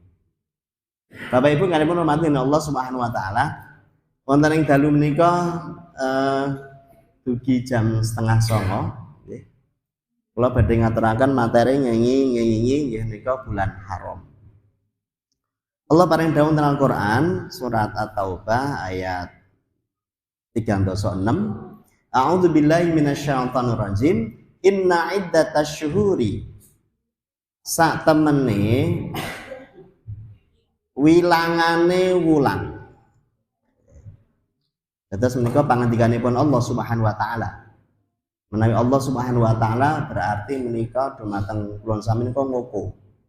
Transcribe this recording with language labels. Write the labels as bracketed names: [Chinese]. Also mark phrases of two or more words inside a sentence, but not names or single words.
[Javanese] Bapak Ibu kalian hormati [Arabic] الله سبحانه وتعالى, [Javanese] wonten ing dalu menika dugi jam 8:30 nggih. Kula badhe ngaturaken materi nyanyi nggih nika bulan haram. Allah paring dawuh dalam Al-Qur'an surat At-Taubah ayat 3:6. [Arabic] أعوذ بالله من الشيطان الرجيم. إن عدة الشهور [Javanese] sak temene wilangane wulan. Dados menika pangandikanipun [Arabic] الله سبحانه وتعالى. [Javanese] Menawi [Arabic] الله سبحانه وتعالى [Javanese] berarti menika dumateng kula sami menika ngoko.